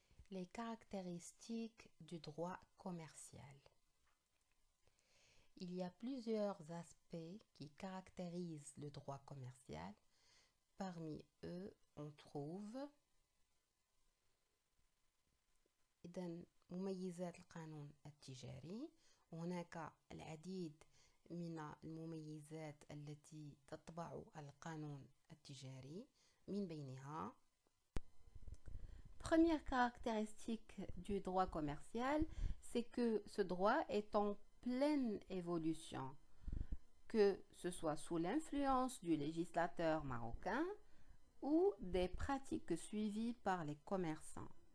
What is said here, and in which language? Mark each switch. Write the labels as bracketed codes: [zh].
[fr] Les caractéristiques du droit commercial. Il y a plusieurs aspects qui caractérisent le droit commercial, parmi eux, on trouve [ar] إذن مميزات القانون التجاري. وهناك العديد من المميزات التي تطبع القانون التجاري، من بينها [fr] première caractéristique du droit commercial, c'est que ce droit est en pleine évolution, que ce soit sous l'influence du législateur marocain ou des pratiques suivies par les commerçants.